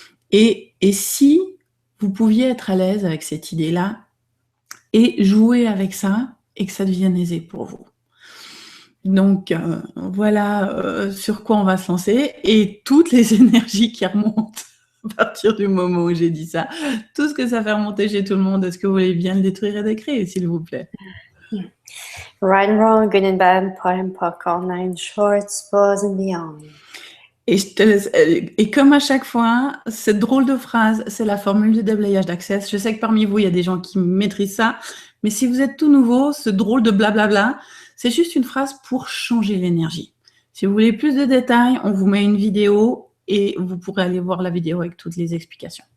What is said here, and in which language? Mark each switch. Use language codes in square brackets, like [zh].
[fr] Et si vous pouviez être à l'aise avec cette idée-là et jouer avec ça et que ça devienne aisé pour vous. Donc voilà sur quoi on va se lancer et toutes les énergies qui remontent à partir du moment où j'ai dit ça, tout ce que ça fait remonter chez tout le monde, est-ce que vous voulez bien le détruire et décrire, s'il vous plaît? [en] Right and wrong, good and bad, pot and puck, all nine shorts, balls and beyond. [fr] Et comme à chaque fois, cette drôle de phrase, c'est la formule du déblayage d'Access. Je sais que parmi vous, il y a des gens qui maîtrisent ça, mais si vous êtes tout nouveau, ce drôle de blablabla, c'est juste une phrase pour changer l'énergie. Si vous voulez plus de détails, on vous met une vidéo et vous pourrez aller voir la vidéo avec toutes les explications.